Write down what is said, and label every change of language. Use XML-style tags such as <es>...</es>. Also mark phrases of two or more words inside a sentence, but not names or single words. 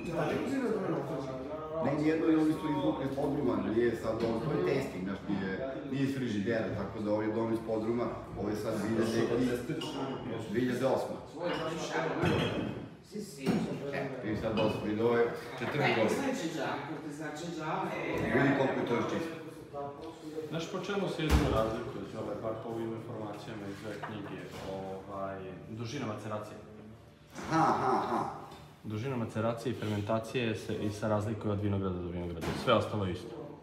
<sr>Ne, nijedno je oni su izvukli iz podruma, nije sad ovo, to je tasting, znaš, nije iz frižidera, tako da ovo je dom iz podruma, ovo je sad 2008.</sr> <it>Sì, sì,</it> <sr>I sad dosta vidi, ovo je 14 godina.</sr> <it>Znači già, perché znači già</it> <sr>Vidi koliko je to još čisto. Znaš po čemu se jedino razlikuje, bar po ovim informacijama iz ove knjige, dužina maceracije? Dužina maceracije i fermentacije se razlikuje od vinograda do vinograda, sve ostalo je isto.</sr>